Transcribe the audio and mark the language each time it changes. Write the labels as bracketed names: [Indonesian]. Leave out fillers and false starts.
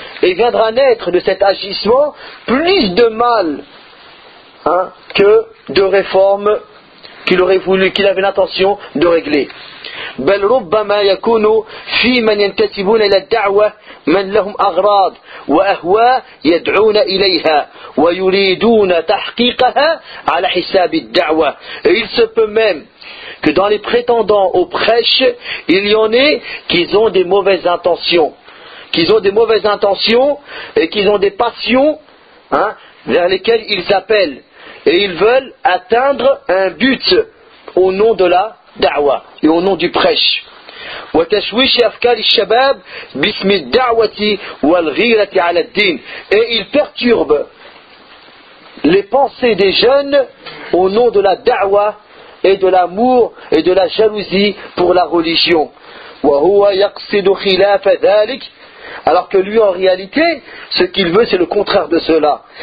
[French] Il viendra naître de cet agissement plus de mal hein, que de réformes qu'il aurait voulu, qu'il avait l'intention de régler. [Arabic] بل ربما يكون في من ينتسبون إلى الدعوة من لهم أغراض وأهواء يدعون إليها ويريدون تحقيقها على حساب الدعوة. [French] Et il se peut même que dans les prétendants aux prêches, il y en ait qu'ils ont des mauvaises intentions. Qu'ils ont des mauvaises intentions et qu'ils ont des passions hein, vers lesquelles ils appellent. Et ils veulent atteindre un but au nom de la da'wa et au nom du prêche. [Arabic] وتشويش أفكار الشباب باسم الدعوة والغيرة على الدين. [French] Et ils perturbent les pensées des jeunes au nom de la da'wa et de l'amour et de la jalousie pour la religion. [Arabic] وهو يقصد خلاف ذلك. [French] Alors que lui, en réalité, ce qu'il veut, c'est le contraire de cela.